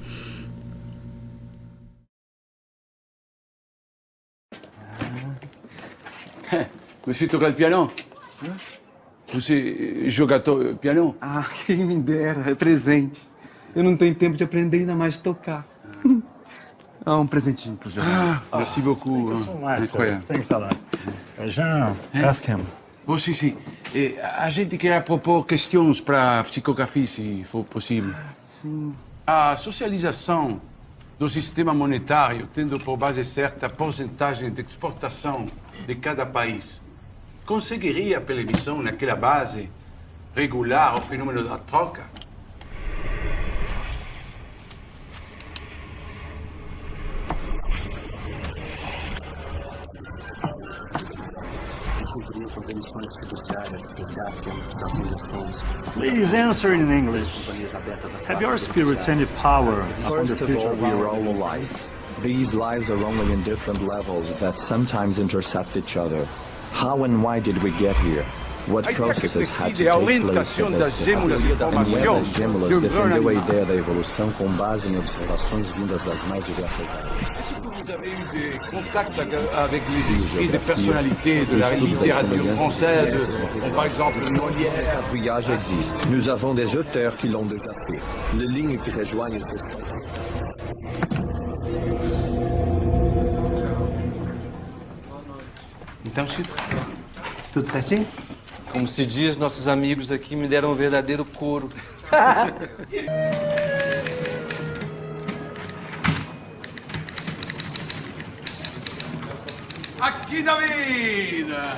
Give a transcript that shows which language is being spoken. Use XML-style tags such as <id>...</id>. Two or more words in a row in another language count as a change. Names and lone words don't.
<pt>Você toca piano? Você joga piano? Ah, quem me dera, é presente. Eu não tenho tempo de aprender, ainda mais de tocar. Um presentinho para os jornalistas.</pt> <fr>Merci beaucoup.</fr> <en>Thank you so much, sir.</en> <fr>Incroyable.</fr> <en>Thanks a lot. Jean, ask him.</en> <pt>Oh, sim. A gente quer propor questões para psicografia, se for possível. Sim. A socialização do sistema monetário, tendo por base certa porcentagem de exportação de cada país, conseguiria, pela visão, naquela base, regular o fenômeno da troca?</pt> <en>Please answer in English. Have your spirits any power upon the First of future all, of we our are all alive. These lives are only in different levels that sometimes intercept each other. How and why did we get here? What processes had to take place for this to happen? And when</en> <pt>as Gêmeos defendeu a ideia da evolução com base em observações vindas das mais diversas áreas.</pt> <fr>Vous avez eu des contacts avec les esprits des personnalités de la littérature française, comme par exemple Molière? Le quadrillage existe. Nous avons des auteurs qui l'ont déjà fait. Les lignes qui rejoignent ces...</fr> <pt>Então, Chico, Tudo certinho? Como se diz, nossos amigos aqui me deram um verdadeiro couro. Aqui, David!</pt>